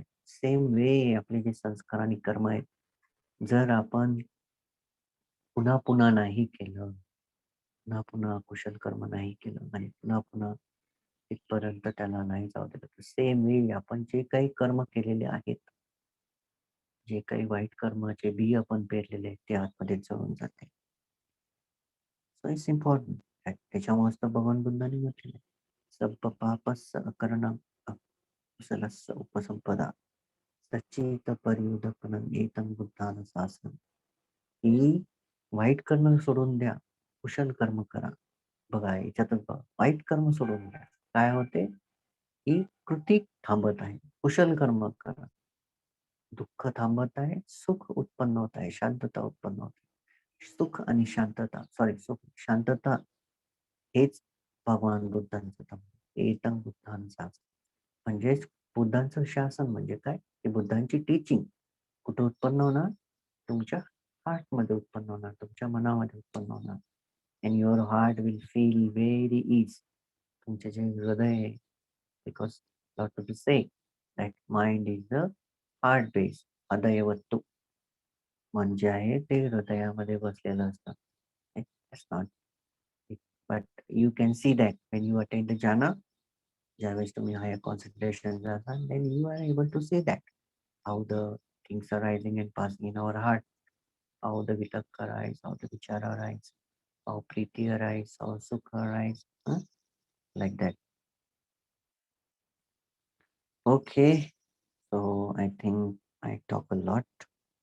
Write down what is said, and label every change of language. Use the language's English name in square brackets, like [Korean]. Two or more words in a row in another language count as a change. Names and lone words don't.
[English] same way [Marathi] आपले जे संस्कार आणि कर्म आहेत, जर आपण पुन्हा पुन्हा नाही केलं, पुन्हा पुन्हा कुशल कर्म नाही केलं आणि पुन्हा पुन्हा तिथपर्यंत त्याला नाही जाऊ दिलं, तर [English] same way [Marathi] आपण जे काही कर्म केलेले आहेत, जे काही वाईट कर्माचे बी आपण पेरलेले आहेत, ते आतमध्ये जळून जाते. [English] so it's important. [Marathi] त्याच्यामुळेच तर भगवान बुद्धांनी म्हटलेलं आहे, [Pali] सब पापस करणं कुशलस्य उपसंपदा सच्चित पर्युदपनं एतं बुद्धानं शासनं. [Marathi] की वाईट कर्म सोडून द्या, कुशल कर्म करा. बघा याच्यातच बघा, वाईट कर्म सोडून द्या, काय होते की कृती थांबत आहे, कुशल कर्म करा, दुःख थांबत आहे, सुख उत्पन्न होत आहे, शांतता उत्पन्न होत आहे. सुख आणि शांतता, सॉरी, सुख शांतता हेच भगवान बुद्धांचं धम्म, [Pali] एतं बुद्धानं शासनं. [Marathi] म्हणजेच बुद्धांचं शासन म्हणजे काय, ते बुद्धांची टीचिंग कुठे उत्पन्न होणार, तुमच्या हार्टमध्ये उत्पन्न होणार, तुमच्या मनामध्ये उत्पन्न होणार. [English] and your heart will feel very ease. [Marathi] तुमचे जे हृदय आहे, [English] because doctor to say that mind is the heart base, [Marathi] हृदयवत्तू म्हणजे आहे ते हृदयामध्ये बसलेलं असतं. [English] That's not it. But you can see that when you attain the jhana, [Marathi] ज्यावेळेस तुम्ही [English] higher concentration जाता, then you are able to see that how the things are rising and passing in our heart, how the vitakka arise, how the vichara arise, how priti arise, how sukha arise, like that. Okay, so I think I talk a lot.